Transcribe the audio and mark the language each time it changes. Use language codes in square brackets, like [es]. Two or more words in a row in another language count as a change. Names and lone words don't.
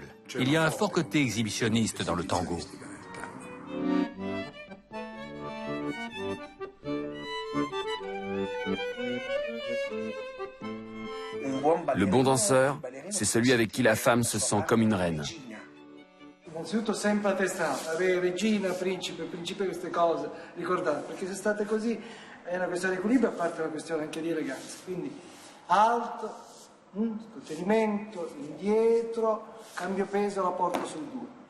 [fr] Il y a un fort côté exhibitionniste dans le tango. Le bon danseur, c'est celui avec qui la femme se sent comme une reine. [it] Innanzitutto sempre a testa alta, avere regina, principe, queste cose, ricordate, perché se state così è una questione di equilibrio, a parte una questione anche di eleganza. Quindi alto, contenimento, indietro, cambio peso, la porto sul 2.